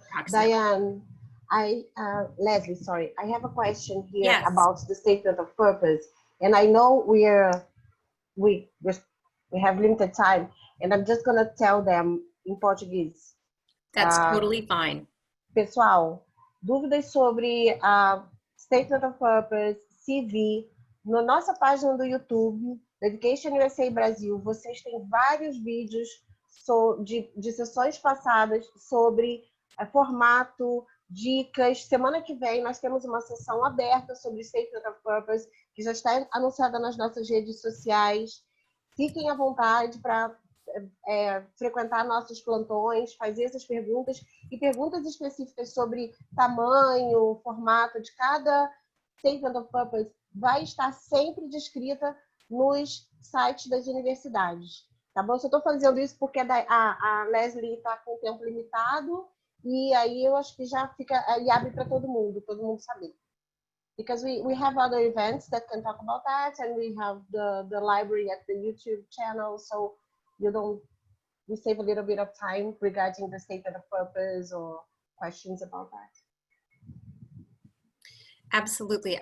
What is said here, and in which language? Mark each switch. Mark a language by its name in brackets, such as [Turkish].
[English] Diane, Leslie, sorry, I have a question here Yes. about the statement of purpose, and I know we have limited time, and I'm just gonna tell them in Portuguese. That's totally fine. [Portuguese] Pessoal, dúvidas sobre statement of purpose, CV, na nossa página do YouTube, EducationUSA Brasil, vocês têm vários vídeos de sessões passadas sobre formato, dicas. Semana que vem nós temos uma sessão aberta sobre Statement of Purpose, que já está anunciada nas nossas redes sociais. Fiquem à vontade para frequentar nossos plantões, fazer essas perguntas e perguntas específicas sobre tamanho, formato de cada Statement of Purpose vai estar sempre descrita nos sites das universidades. Tá bom? Eu estou fazendo isso porque a Leslie está com tempo limitado e aí eu acho que já fica e abre para todo mundo saber. [English] Because we have other events that can talk about that, and we have the library at the YouTube channel, so we save a little bit of time regarding the statement of purpose or questions about that. Absolutely.